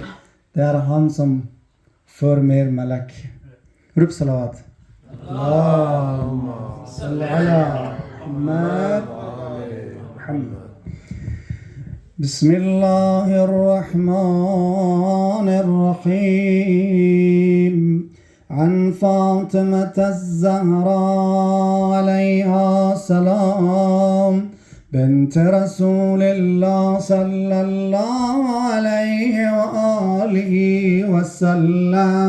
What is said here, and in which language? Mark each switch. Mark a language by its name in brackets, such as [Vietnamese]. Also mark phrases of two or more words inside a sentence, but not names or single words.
[Norwegian] Det er han som fører mer melek. Rop salawat. [Arabic] اللهم صل على محمد. بسم الله الرحمن الرحيم. عن فاطمة الزهراء عليها السلام بنت رسول الله صلى الله عليه وآله وسلم.